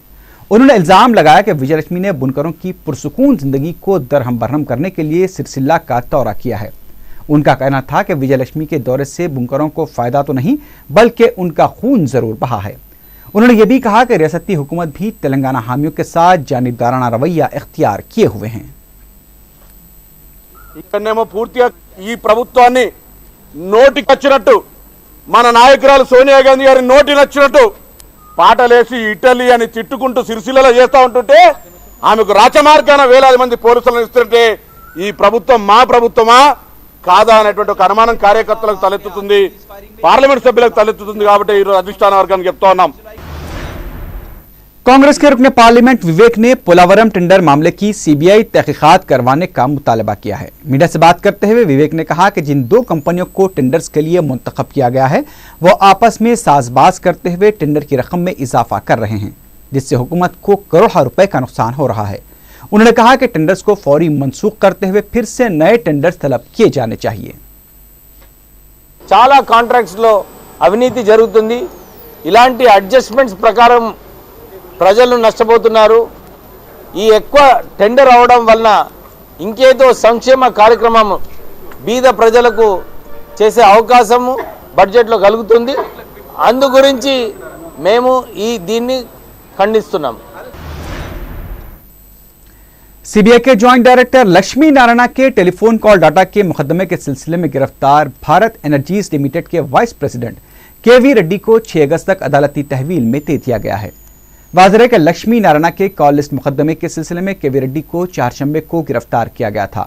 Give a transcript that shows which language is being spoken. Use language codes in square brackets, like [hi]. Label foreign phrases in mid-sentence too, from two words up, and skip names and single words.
[ur] انہوں نے الزام لگایا کہ وجے لکشمی نے بنکروں کی پرسکون زندگی کو درہم برہم کرنے کے لیے سرسلہ کا دورہ کیا ہے. ان کا کہنا تھا کہ وجے لکشمی کے دورے سے بنکروں کو فائدہ تو نہیں بلکہ ان کا خون ضرور بہا ہے. انہوں نے یہ بھی کہا کہ ریاستی حکومت بھی تلنگانہ حامیوں کے ساتھ جانبدارانہ رویہ اختیار کیے ہوئے ہیں. [te] ఇక్కడనేమో పూర్తిగా ఈ ప్రభుత్వాన్ని నోటికొచ్చినట్టు మన నాయకురాలు సోనియా గాంధీ గారి నోటి నచ్చినట్టు పాటలేసి ఇటలీ అని తిట్టుకుంటూ సిరిసిల్లలో చేస్తూ ఉంటుంటే ఆమెకు రాచమార్గాన వేలాది మంది పోలీసులను ఇస్తుంటే ఈ ప్రభుత్వం మా ప్రభుత్వమా కాదా అనేటువంటి ఒక అనుమానం కార్యకర్తలకు తలెత్తుతుంది, పార్లమెంట్ సభ్యులకు తలెత్తుతుంది। కాబట్టి ఈరోజు అధిష్టాన వర్గానికి చెప్తా ఉన్నాం। [ur] کانگریس کے رکنے پارلیمنٹ وویک نے پولاورم ٹینڈر معاملے کی سی بی آئی تحقیقات کروانے کا مطالبہ کیا ہے. میڈیا سے بات کرتے ہوئے وویک نے کہا کہ جن 2 کمپنیوں کو ٹینڈرز کے لیے منتخب کیا گیا ہے وہ آپس میں سازباز کرتے ہوئے ٹینڈر کی رقم میں اضافہ کر رہے ہیں، جس سے حکومت کو کروڑوں روپے کا نقصان ہو رہا ہے. انہوں نے کہا کہ ٹینڈرز کو فوری منسوخ کرتے ہوئے پھر سے نئے ٹینڈرز طلب کیے جانے چاہیے. [te] చాలా కాంట్రాక్ట్స్ లో అవినీతి జరుగుతుంది। ఇలాంటి అడ్జస్ట్మెంట్స్ ప్రకారం ప్రజలు నష్టపోతున్నారు। ఈ ఎక్కువ టెండర్ అవడం వలన ఇంకేదో సంక్షేమ కార్యక్రమం బీద ప్రజలకు చేసే అవకాశం బడ్జెట్లో కలుగుతుంది। అందు గురించి మేము దీన్ని ఖండిస్తున్నాం। [ur] سی بی آئی کے [en] joint director [ur] لکشمی نارائن کے [en] telephone call data [ur] کے مقدمے کے سلسلے میں گرفتار بھارت انرجیز لمیٹڈ کے [en] vice president [ur] کے وی ریڈی کو 6 اگست تک عدالتی تحویل میں دے دیا گیا ہے. واضح ہے کہ لکشمی نارائن کے [en] call list [ur] مقدمے کے سلسلے میں کے وی ریڈی کو 4 شنبے کو گرفتار کیا گیا تھا.